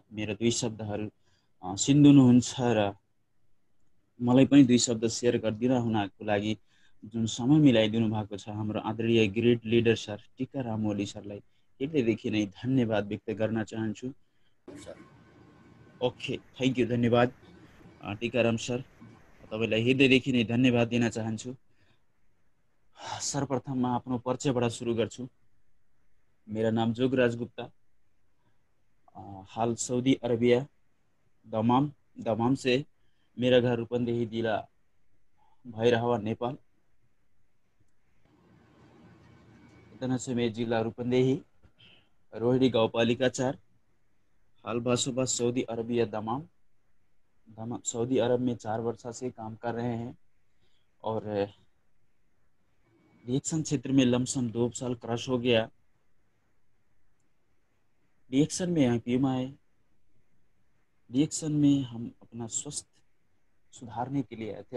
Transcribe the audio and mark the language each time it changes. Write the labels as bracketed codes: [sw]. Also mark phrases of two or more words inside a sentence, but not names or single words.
[ne] मेरो दुई शब्दहरू सुनिदिनुहुन्छ र मलाई पनि दुई शब्द सेयर गरिदिन हुनको लागि जुन समय मिलाइदिनु भएको छ हाम्रो आदरणीय [en] great leader sir [ne] टिकाराम ओली सरलाई हृदयदेखि नै धन्यवाद व्यक्त गर्न चाहन्छु। [en] OK, thank you, [ne] धन्यवाद टिकाराम सर, तपाईँलाई हृदयदेखि नै धन्यवाद दिन चाहन्छु। सर्वप्रथम म आफ्नो परिचयबाट सुरु गर्छु। [hi] मेरा नाम जोगराज गुप्ता, हाल सऊदी अरबिया दमाम से मेरा घर रूपन्देही जिला भैरहवा नेपाल। इतना से मैं जिला रूपन्देही रोहिणी गाउँपालिका 4, [ne] हाल बसोबास [hi] सऊदी अरबिया दमाम सऊदी अरब में 4 वर्ष से काम कर रहे हैं और रिएक्शन क्षेत्र में लमसम 2 साल क्रॉस हो गया। रिएक्शन में यहाँ क्यों आए? रिएक्शन में हम अपना स्वस्थ सुधारने के लिए आए थे।